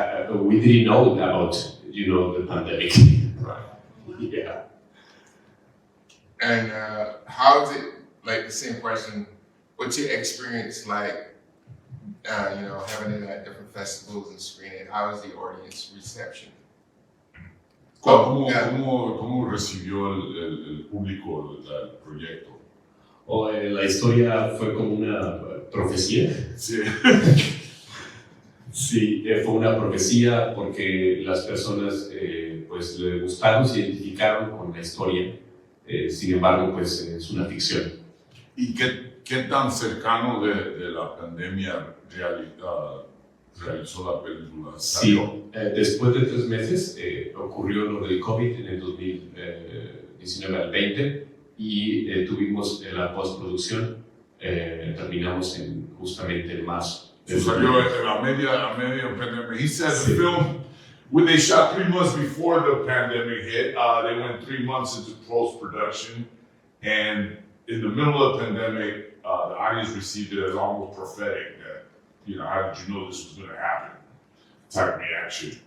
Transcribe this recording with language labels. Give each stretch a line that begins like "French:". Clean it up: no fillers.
English: We didn't know about, the pandemic. Right. Yeah. And how is it, like the same question, what's your experience like, having it at different festivals and screening? How is the audience reception?
Spanish: ¿Cómo recibió el público el proyecto? La historia fue como una profecía. Sí. Sí, fue una profecía porque las personas pues le gustaron, se identificaron con la historia. Sin embargo, pues es una ficción. ¿Y qué tan cercano de la pandemia realizó la película? Sí, después de 3 meses ocurrió lo del COVID en el 2019 al 20 y tuvimos la postproducción, terminamos justamente en marzo. Salió a media
English: pandemic. He said the film, when they shot 3 months before the pandemic hit, they went 3 months into post-production, and in the middle of the pandemic, the audience received it as almost prophetic that, how did you know this was going to happen? Type reaction.